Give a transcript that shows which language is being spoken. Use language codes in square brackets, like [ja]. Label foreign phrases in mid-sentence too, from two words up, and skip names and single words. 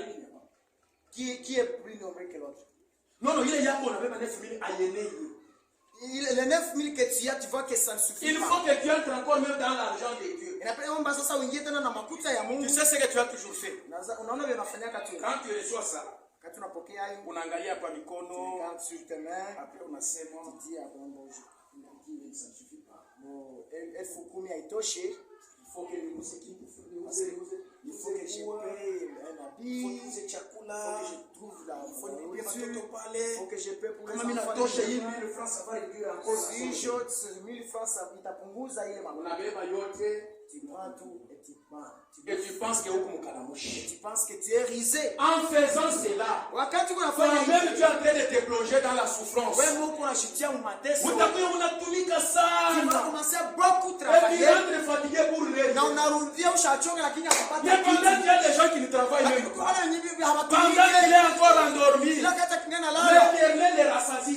[fr] Qui est plus nombreux que l'autre? Non, il est là qu'on avait 9000 à Yéné. les 9000 que tu as, tu vois que ça ne suffit pas. Il faut que tu entres encore même dans l'argent de Dieu. Tu sais ce que tu as toujours fait. Quand tu reçois ça, [sw] unaangalia kwa mikono, [fr] après unasema ça ne suffit pas. Il faut que il faut que je paye un habit, il faut que je trouve la nourriture, il faut que je paye pour les enfants. Ça va réduire encore. Si 1000 francs, ça [sw] itapunguza ile mambo. Unabeba yote, [fr] tu prends tout et tu pars. Et tu penses que tu penses que tu es risé. En faisant cela, toi-même tu es en train de te plonger dans la souffrance. Tu vas commencer à beaucoup travailler. Et tu rentres fatigué pour les. Mais pendant qu'il y a des gens qui ne travaillent même pas, pendant qu'il est encore endormi, l'Éternel les rassasie.